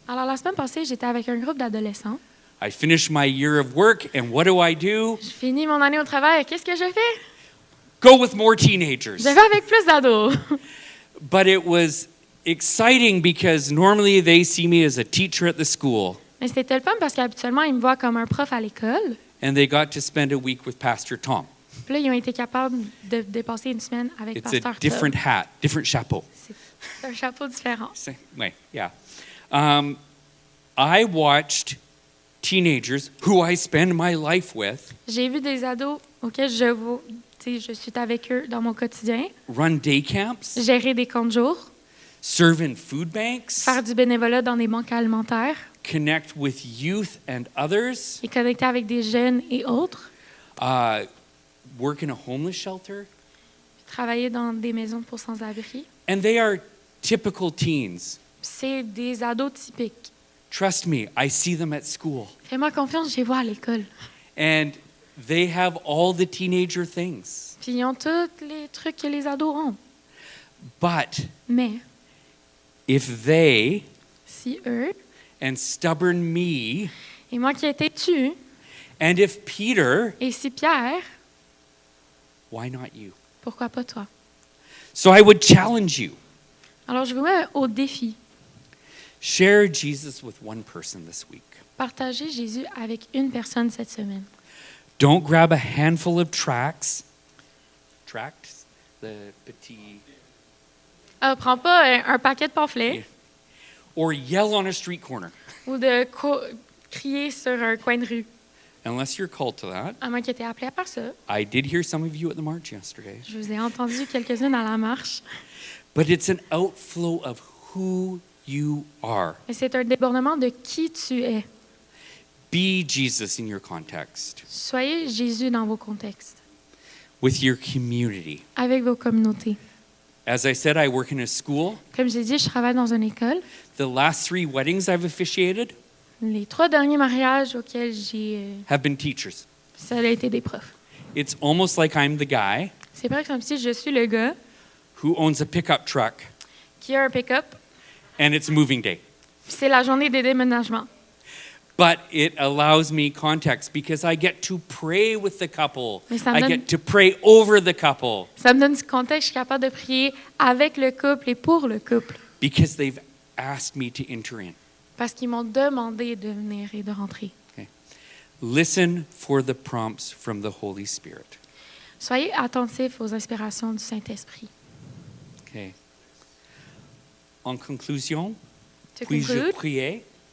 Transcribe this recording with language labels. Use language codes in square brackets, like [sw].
[fr] Alors, la semaine passée, j'étais avec un groupe d'adolescents. [en] I finished my year of work, and what do? [fr] Je finis mon année au travail. Qu'est-ce que je fais? [en] Go with more teenagers. [fr] Je vais avec plus d'ados. [en] But it was exciting because normally they see me as a teacher at the school, [fr] Mais c'était le fun parce qu'habituellement, ils me voient comme un prof à l'école. [en] and they got to spend a week with Pastor Tom. [fr] Puis là, ils ont été capables de passer une semaine avec [en] It's a [fr] Pasteur Tom. [en] different hat, different chapeau. [fr] C'est un chapeau différent. [en] Wait, yeah. I watched teenagers who I spend my life with [fr] J'ai vu des ados auxquels je suis avec eux dans mon quotidien, [en] run day camps, [fr] gérer des camps de jour, [en] serve in food banks, [fr] faire du bénévolat dans des banques alimentaires [en] connect with youth and others, [fr] et connecter avec des jeunes et autres, [en] work in a homeless shelter. [fr] travailler dans des maisons pour sans-abri. [en] And they are typical teens. [fr] C'est des ados typiques. [en] Trust me, I see them at school. [fr] Fais-moi confiance, je les vois à l'école. [en] And they have all the teenager things. [fr] Puis ils ont tous les trucs que les ados ont. [en] But [fr] Mais [en] if they [fr] si eux, [en] and stubborn me, [fr] et moi qui étais têtu, [en] and if Peter, [fr] et si Pierre, [en] why not you? [fr] pourquoi pas toi? [en] So I would challenge you. [fr] Alors je vous mets au défi. [en] Share Jesus with one person this week. [fr] Partagez Jésus avec une personne cette semaine. [en] Don't grab a handful of tracts. Tracts? The petit. [fr] Prends pas un paquet de pamphlets [en] Or yell on a street corner. [fr] ou de crier sur un coin de rue. [en] Unless you're called to that. [fr] À moins que tu aies appelé à faire ça. [en] I did hear some of you at the march yesterday. [fr] Je vous ai entendu quelques-unes à la marche. [en] But it's an outflow of who you are. [fr] Mais c'est un débordement de qui tu es. [en] Be Jesus in your context, [fr] Soyez Jésus dans vos contextes, [en] with your community. [fr] avec vos communautés. [en] As I said, I work in a school. [fr] Comme j'ai dit, je travaille dans une école. [en] The last 3 weddings I've officiated [fr] Les 3 derniers mariages auxquels [en] have been teachers. [fr] ça a été des profs. [en] It's almost like I'm the guy [fr] C'est vrai comme si je suis le gars [en] who owns a pickup truck [fr] qui a un pick-up, [en] and it's moving day. [fr] puis c'est la journée des déménagements. [en] But it allows me context because I get to pray with the couple. [fr] Mais ça me [en] I [fr] donne- [en] get to pray over the couple [fr] Ça me donne du contexte, je suis capable de prier avec le couple et pour le couple, [en] because they've asked me to enter in. [fr] parce qu'ils m'ont demandé de venir et de rentrer. [en] Listen for the prompts from the Holy Spirit. [fr] Soyez attentifs aux inspirations du Saint-Esprit. Okay. En conclusion, [en] To [fr] puis-je [en] conclude, [fr] prier?